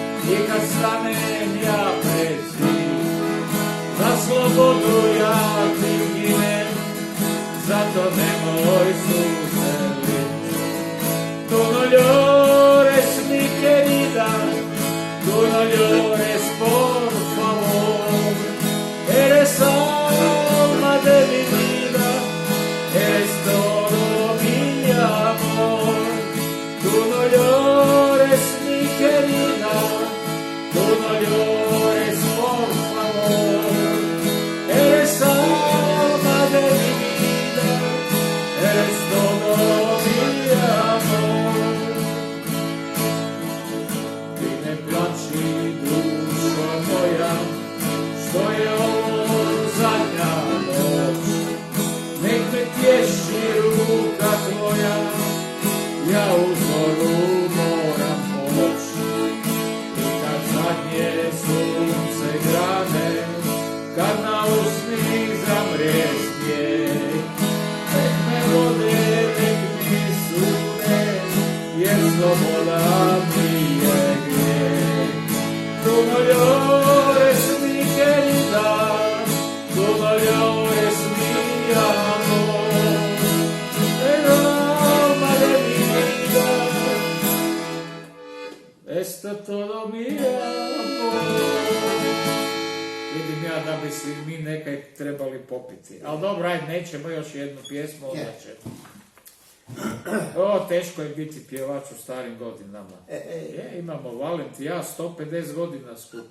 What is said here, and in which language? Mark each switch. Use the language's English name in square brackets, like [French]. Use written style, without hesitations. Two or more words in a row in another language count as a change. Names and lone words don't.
[Croatian] I kad stanem ja pred zid, za slobodu ja ti ginem, zato nemoj suzelit. [Spanish] Tu no llores mi querida, tu no llores por favor, eres alma de mi vida, eres todo mi amor. Tu no llores mi querida, tu no llores por favor, eres alma de mi vida, eres todo mi amor. [Croatian] Ti ne plači dušo moja, što je ovo zadnja noć, nek me tješi ruka tvoja, ja u zoru moram poći. I kad zadnje sunce grane, kad na usni zamrije snijeg, nek me vode, nek mi sude, jer sloboda mi je grijeh. [Spanish] Tu no llores mi querida, tu no llores mi amor, el alma de mi vida, esto todo mi amor. [Croatian] Vidim ja da bi si mi nekaj trebali popiti. Ali dobro, ajde, nećemo još jednu pjesmu, onda ćemo. O, teško je biti pjevač u starim godinama. Imamo Valent i ja 150 godina skupa.